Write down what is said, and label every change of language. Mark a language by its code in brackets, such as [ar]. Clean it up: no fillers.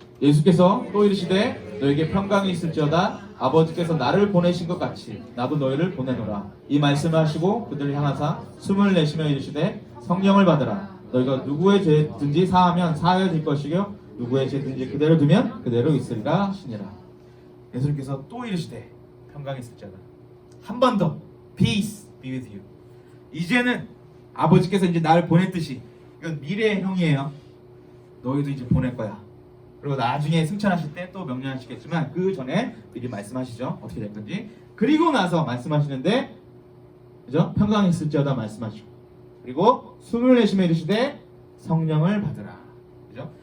[ko] 예수께서 또 이르시되 너에게 평강이 있을지어다 아버지께서 나를 보내신 것 같이 나도 너희를 보내노라. 이 말씀을 하시고 그들을 향하사 숨을 내쉬며 이르시되 성령을 받으라. 너희가 누구의 죄든지 사하면 사하여질 것이요 누구의 죄든지 그대로 두면 그대로 있으리라 하시니라. 예수님께서 또 이르시되 평강이 있을지어다. 한 번 더 [en] Peace be with you. [ko] 이제는 아버지께서 이제 나를 보냈듯이 이건 미래의 형이에요. 너희도 이제 보낼 거야. 그리고 나중에 승천하실 때 또 명령하시겠지만 그 전에 미리 말씀하시죠. 어떻게 될 건지. 그리고 나서 말씀하시는데 그죠? 평강이 있을지어다 말씀하시고 그리고 숨을 내쉬며 이르시되 성령을 받으라. 그죠?